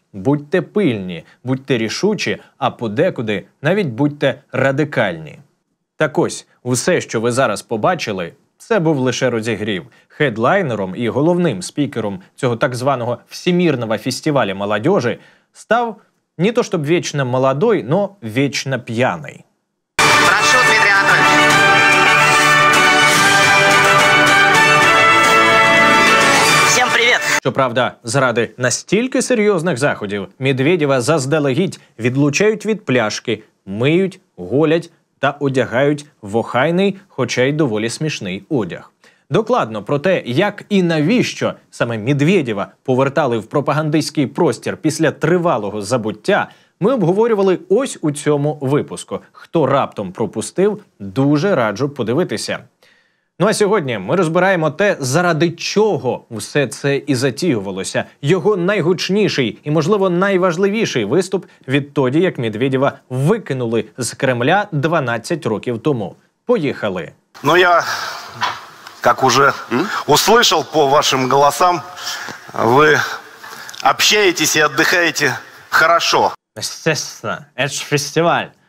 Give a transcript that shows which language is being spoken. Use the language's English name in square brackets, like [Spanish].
[Ukrainian] Будьте пильні, будьте рішучі, а подекуди навіть будьте радикальні. Так ось, усе, що ви зараз побачили, це був лише розігрів. Хедлайнером і головним спікером цього так званого [Russian] Всемирного фестиваля молодежи [Ukrainian] став [Russian] не то щоб вечно молодой, но вечно [Ukrainian] п'яний. [Russian] Прошу, Дмитрий Анатольевич. Всем привет! [Ukrainian] Щоправда, заради настільки серйозних заходів Медведєва заздалегідь відлучають від пляшки, миють, голять та одягають в охайний, хоча й доволі смішний одяг. Докладно про те, як і навіщо саме Медведєва повертали в пропагандистський простір після тривалого забуття, ми обговорювали ось у цьому випуску. Хто раптом пропустив, дуже раджу подивитися. Ну а сьогодні ми розбираємо те, заради чого все це і затіювалося. Його найгучніший і, можливо, найважливіший виступ відтоді, як Медведєва викинули з Кремля 12 років тому. Поїхали. [Russian] Ну я, как уже услышал по вашим голосам, вы общаетесь и отдыхаете хорошо. Естественно, это же фестиваль.